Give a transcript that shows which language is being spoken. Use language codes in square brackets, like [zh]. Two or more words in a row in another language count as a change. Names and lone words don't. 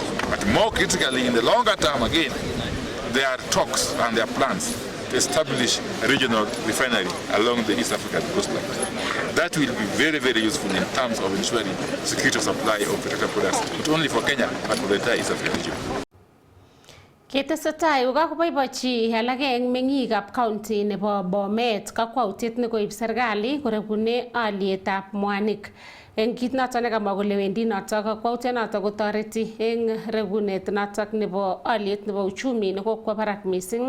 [en] But more critically, in the longer term, again, there are talks and there are plans to establish a regional refinery along the East African coastline. That will be very, very useful in terms of ensuring security of supply of petroleum products, not only for Kenya, but for the entire East African region. [kln] Ketesetai kokakoboiboichi alage eng meng'ikab county nebo Bomet kakwautiet nekoib serikali korekune alyetab mwanik. Eng kit noto nekamwa kole wendi noto kakwautiet noto kotoreti eng rekunet noto nebo alyet nebo uchumi nekokwo barak mising.